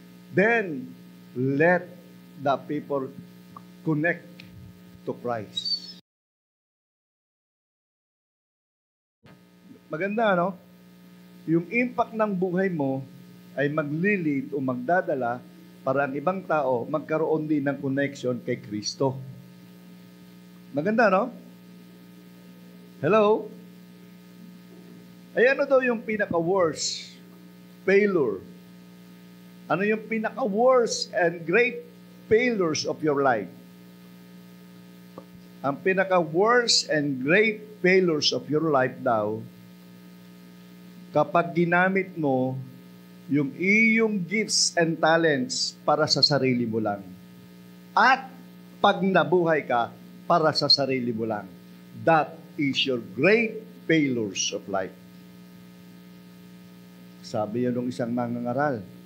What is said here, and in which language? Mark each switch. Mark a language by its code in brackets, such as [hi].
[en] Then, let the people connect to Christ. [tl] Maganda, no? Yung impact ng buhay mo ay maglilid o magdadala para ang ibang tao magkaroon din ng connection kay Kristo. Maganda, no? Hello? Ay ano daw yung pinaka-worst failure? Ano yung [en] pinaka-worst and great failures of your life? [tl] Ang pinaka-worst [en] and great failures of your life [tl] daw, kapag ginamit mo yung iyong [en] gifts and talents [tl] para sa sarili mo lang. At pag nabuhay ka, para sa sarili mo lang. [en] That is your great failures of life. [tl] Sabi yan ng isang mangangaral.